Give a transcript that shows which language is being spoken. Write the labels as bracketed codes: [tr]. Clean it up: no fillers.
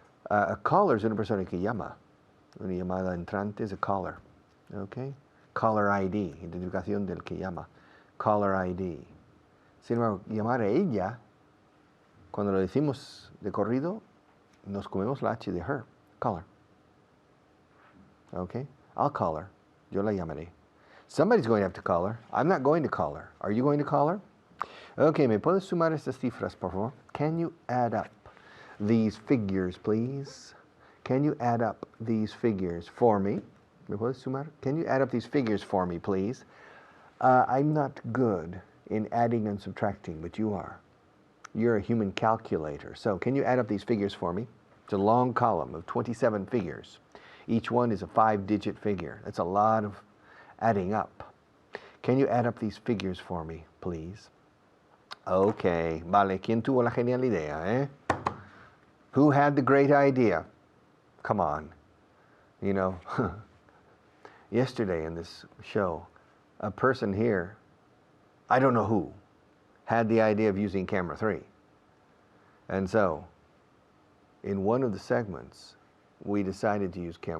[es] A caller es una persona que llama. Una llamada entrante es a caller. Okay? Caller ID, identificación del que llama. Caller ID. Sin embargo, llamar a ella, cuando lo decimos de corrido, nos comemos la H de her. [en] Call her. Okay? I'll call her. [es] Yo la llamaré. [en] Somebody's going to have to call her. I'm not going to call her. Are you going to call her? [es] Okay, ¿me puedes sumar estas cifras, por favor? [en] Can you add up these figures, please? Can you add up these figures for me? [es] ¿Me puedes sumar? [en] Can you add up these figures for me, please? I'm not good in adding and subtracting, but you are. You're a human calculator. So can you add up these figures for me? It's a long column of 27 figures. Each one is a 5-digit figure. That's a lot of adding up. Can you add up these figures for me, please? [es] Okay, vale. ¿Quién tuvo la genial idea, eh? [en] Who had the great idea? Come on. You know, yesterday in this show, a person here, I don't know who, had the idea of using camera 3. And so, in one of the segments, we decided to use camera.